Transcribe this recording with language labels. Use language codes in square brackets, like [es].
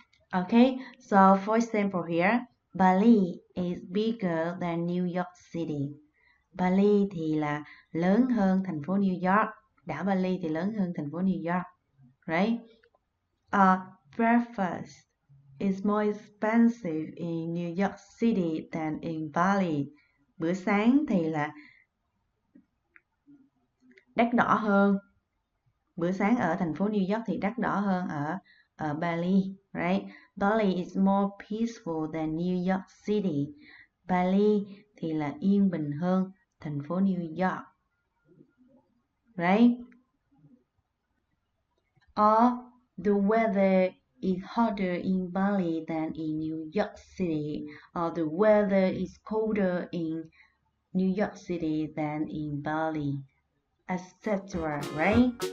[en] Okay, so for example here, Bali is bigger than New York City. [vi] Bali thì là lớn hơn thành phố New York. Đảo Bali thì lớn hơn thành phố New York, right? [en] Breakfast is more expensive in New York City than in Bali. [vi] Bữa sáng thì là đắt đỏ hơn. Bữa sáng ở thành phố New York thì đắt đỏ hơn ở Bali, right? [en] Bali is more peaceful than New York City. [vi] Bali thì là yên bình hơn thành phố New York, right? [en] Or the weather is hotter in Bali than in New York City. Or the weather is colder in New York City than in Bali, etc. Right?